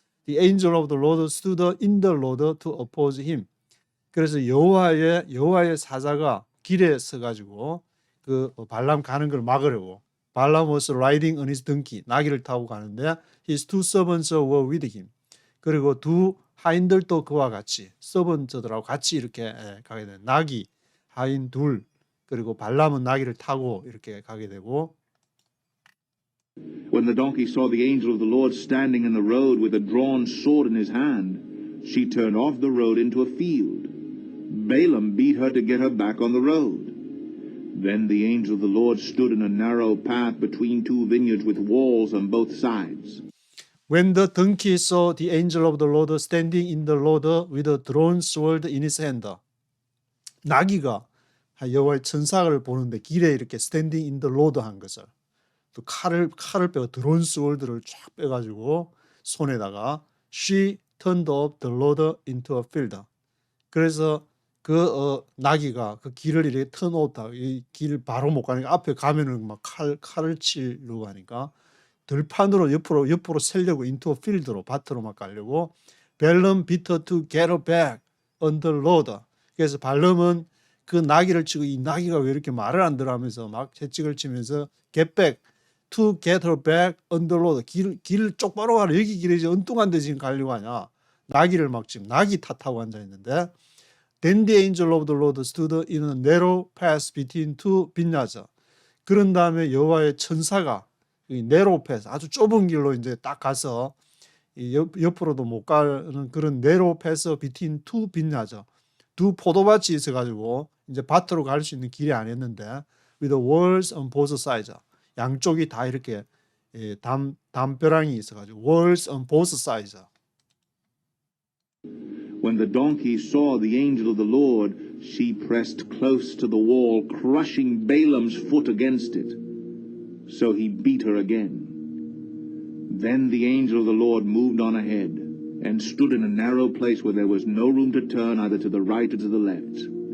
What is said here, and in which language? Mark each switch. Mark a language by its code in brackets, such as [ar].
[en] The angel of the Lord stood in the road to oppose him. [ko] 그래서 여호와의 사자가 길에 서가지고 그 발람 가는 걸 막으려고. [en] 발람 was riding on his donkey. [ko] 나귀를 타고 가는데 [en] his 2 servants were with him. [ko] 그리고 2 하인들도 그와 같이 서번트들하고 같이 이렇게 가게 된 나귀 하인 2 그리고 발람은 나귀를 타고 이렇게 가게 되고. [en] When the donkey saw the angel of the Lord standing in the road with a drawn sword in his hand, she turned off the road into a field. Balaam beat her to get her back on the road. Then the angel of the Lord stood in a narrow path between 2 vineyards with walls on both sides. When the donkey saw the angel of the Lord standing in the road with a drawn sword in his hand. [ko] 나귀가 여호와의 천사를 보는데 길에 이렇게 [en] standing in the road [ko] 한 것을 또 칼을 빼고 드론 스월드를 쫙 빼가지고 손에다가 [en] she turned up the road into a field. [ko] 그래서 그 나귀가 그 길을 이렇게 턴오다 이 길 바로 못 가니까 앞에 가면은 막 칼을 치려고 하니까 들판으로 옆으로 세려고 [en] into a field [ko] 로 밭으로 막 가려고 [en] Balaam beat her to get her back on the road. [ko] 그래서 발람은 그 나귀를 치고 이 나귀가 왜 이렇게 말을 안 들어 하면서 막 채찍을 치면서 [en] get back to get her back on the road. [ko] 길 똑바로 가라. 여기 길이지 엉뚱한 데 지금 가려고 하냐. 나귀를 막 지금 나귀 탓하고 앉아있는데 [en] Then the angel of the Lord stood in a narrow path between 2 vineyards. [ko] 그런 다음에 여호와의 천사가 이 [en] narrow path [ko] 아주 좁은 길로 이제 딱 가서 옆으로도 못 가는 그런 [en] narrow path between 2 vineyards. [ko] 2 포도밭이 있어가지고 이제 밭으로 갈 수 있는 길이 아니었는데 [en] with the walls on both sides. [ko] 양쪽이 다 이렇게 담벼락이 있어가지고 [en] walls on both sides. When the donkey saw the angel of the Lord, she pressed close to the wall, crushing Balaam's foot against it. So he beat her again. Then the angel of the Lord moved on ahead and stood in a narrow place where there was no room to turn either to the right or to the left.